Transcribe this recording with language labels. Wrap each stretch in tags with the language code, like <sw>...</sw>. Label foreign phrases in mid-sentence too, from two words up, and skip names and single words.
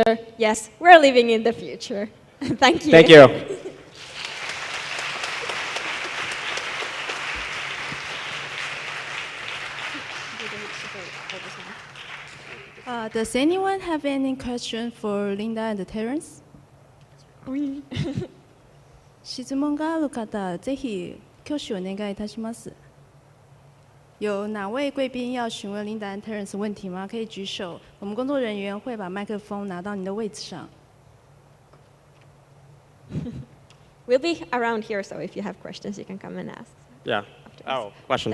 <en>Yes, we're living in the future. Thank you. Thank you. Does anyone have any question for Linda and Terence?</en> <ja>質問がある方、ぜひ挙手お願いいたします。</ja> <zh>有哪位贵宾要询问 Linda and Terence 问题吗？可以举手，我们工作人员会把麦克风拿到你的位置上。</zh> <en>We'll be around here, so if you have questions, you can come and ask. Yeah. Oh, questions.</en>